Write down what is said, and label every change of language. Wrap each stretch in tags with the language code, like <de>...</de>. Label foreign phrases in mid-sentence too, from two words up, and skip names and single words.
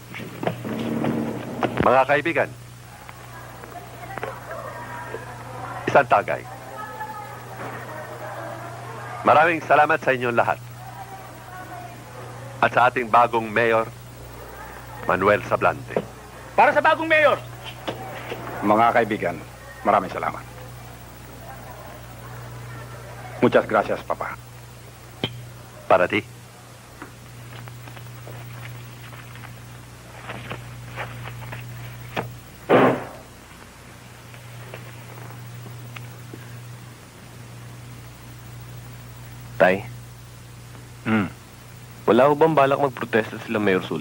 <tl>Mga kaibigan, isang tagay. Maraming salamat sa inyong lahat. At sa ating bagong mayor, Manuel Sablante. Para sa bagong mayor! Mga kaibigan, maraming salamat.</tl> <es>Muchas gracias, Papa. Para ti.</es> <tl>Tay, wala ho bang balak magprotesta sila Mayor Sulit?</tl>